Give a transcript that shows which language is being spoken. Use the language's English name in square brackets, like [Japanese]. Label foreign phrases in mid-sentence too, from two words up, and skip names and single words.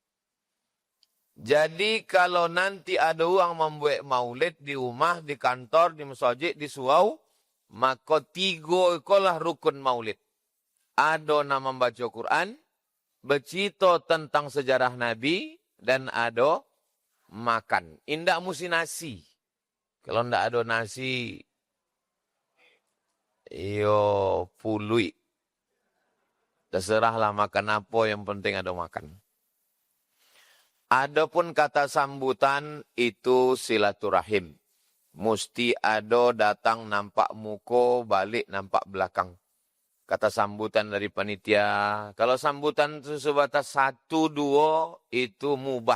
[Indonesian] Jadi kalau nanti ada orang membuat maulid di rumah, di kantor, di masjid, di surau, maka 3 itulah rukun maulid. Ada nama membaca Quran, bercerita tentang sejarah Nabi, dan ada makan. [Minangkabau] Indak mesti nasi. Kalau ndak ada nasi, iyo pului. [Indonesian] Terserahlah makan apa, yang penting ada makan. Adapun kata sambutan itu silaturahim. Mesti ada datang nampak muka, balik nampak belakang. Kata sambutan dari panitia. Kalau sambutan itu sebatas 1, 2 itu mubah.